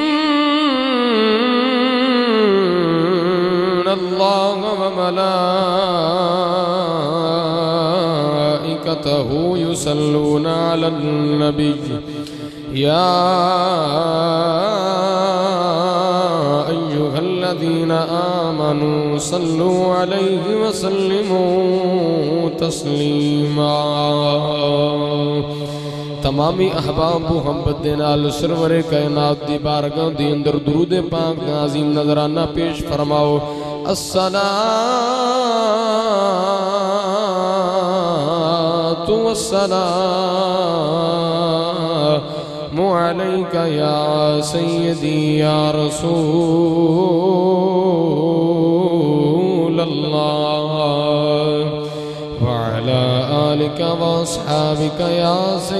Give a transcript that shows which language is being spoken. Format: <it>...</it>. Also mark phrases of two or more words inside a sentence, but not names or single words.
<ar>الله وملائكته يصلون على النبي يا أيها الذين آمنوا صلوا عليه وسلموا تسليما</ar> <pa>تمامی احباب محمد دے نال سرور کائنات دی بارگاہ دی اندر درود پاک عظیم نظرانہ پیش فرماؤ</pa> <ar>الصلاة والسلام عليك يا سيدي يا رسول الله وعلى آلك وأصحابك يا</ar>